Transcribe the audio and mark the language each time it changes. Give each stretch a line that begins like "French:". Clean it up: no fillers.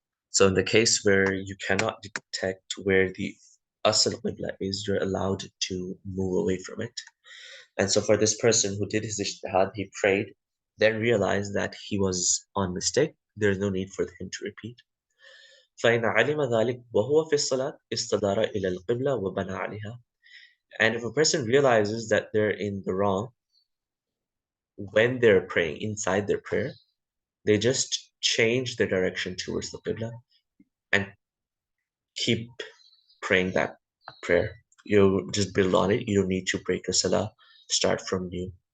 English: So in the case where you cannot detect where the Asl Qibla is, you're allowed to move away from it. And so for this person who did his ijtihad, he prayed, then realized that he was on mistake. There's no need for him to repeat.
Arabic: فإن علم ذلك وهو في الصلاة استدار إلى القبلة وبنى عليها.
English: And if a person realizes that they're in the wrong when they're praying inside their prayer, they just change the direction towards the qibla and keep praying that prayer. You just build on it. You don't need to break your salah, start from new.